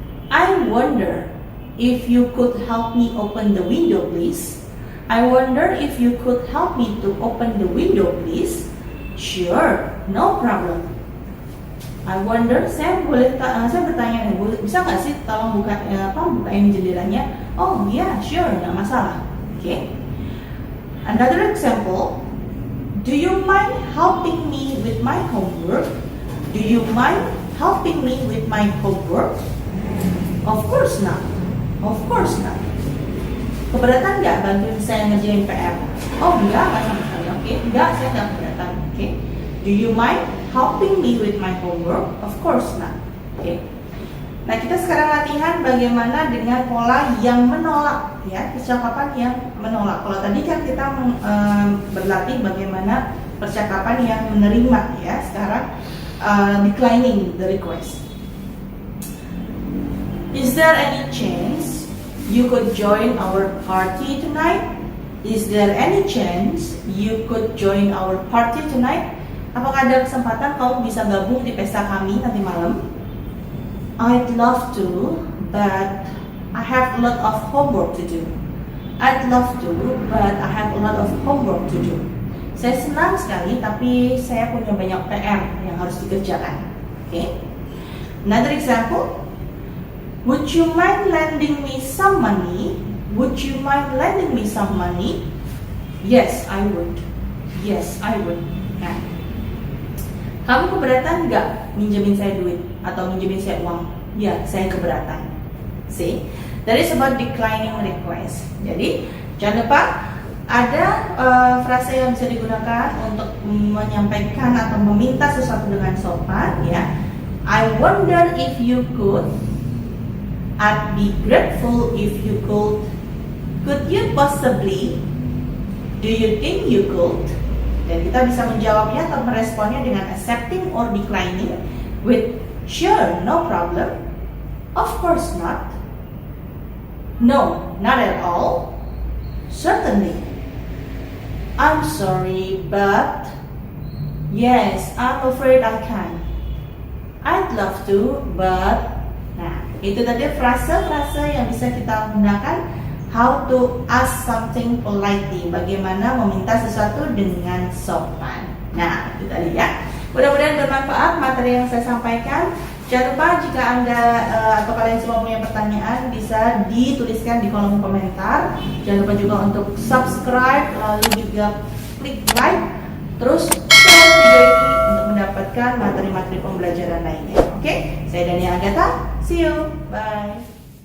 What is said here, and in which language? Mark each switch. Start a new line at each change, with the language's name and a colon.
English: I wonder if you could help me open the window, please. I wonder if you could help me to open the window, please. Sure, no problem. I wonder,
Indonesian: saya bertanya, bisa nggak sih tolong bukain jendelanya?
English: Oh yeah, sure,
Indonesian: nggak masalah.
English: Okay. Another example, do you mind helping me with my homework? Do you mind helping me with my homework? Of course not. Of course not.
Indonesian: Keberatan nggak bantuin saya ngerjain PR? Oh enggak sama sekali. Oke, enggak, saya nggak keberatan. Oke.
English: Do you mind helping me with my homework? Of course not. Oke.
Indonesian: Nah, kita sekarang latihan bagaimana dengan pola yang menolak, ya, percakapan yang menolak. Kalau tadi kan kita berlatih bagaimana percakapan yang menerima, ya. Sekarang
English: declining the request. Is there any chance you could join our party tonight? Is there any chance you could join our party tonight?
Indonesian: Apakah ada kesempatan kamu bisa gabung di pesta kami nanti malam?
English: I'd love to, but I have a lot of homework to do. I'd love to, but I have a lot of homework to do.
Indonesian: Saya senang sekali, tapi saya punya banyak PR yang harus dikerjakan.
English: Okay? Another example. Would you mind lending me some money? Would you mind lending me some money? Yes, I would. Yes, I would.
Indonesian: Nah, kamu keberatan nggak minjemin saya duit atau minjemin saya uang? Ya, saya keberatan.
English: See, that is about declining request.
Indonesian: Jadi, jangan lupa ada frase yang bisa digunakan untuk menyampaikan atau meminta sesuatu dengan sopan, ya.
English: I wonder if you could. I'd be grateful if you could. Could you possibly? Do you think you could?
Indonesian: Dan kita bisa menjawabnya atau meresponnya dengan
English: accepting or declining with sure, no problem. Of course not. No, not at all. Certainly. I'm sorry, but yes, I'm afraid I can't. I'd love to, but
Indonesian: nah, itu tadi frase-frase yang bisa kita gunakan.
English: How to ask something politely.
Indonesian: Bagaimana meminta sesuatu dengan sopan. Nah, itu tadi ya. Mudah-mudahan bermanfaat materi yang saya sampaikan. Jangan lupa jika Anda atau kalian semua punya pertanyaan bisa dituliskan di kolom komentar. Jangan lupa juga untuk subscribe, lalu juga klik like, terus share video ini untuk mendapatkan materi-materi pembelajaran lainnya. Oke, saya Dania Agatha.
English: See you. Bye.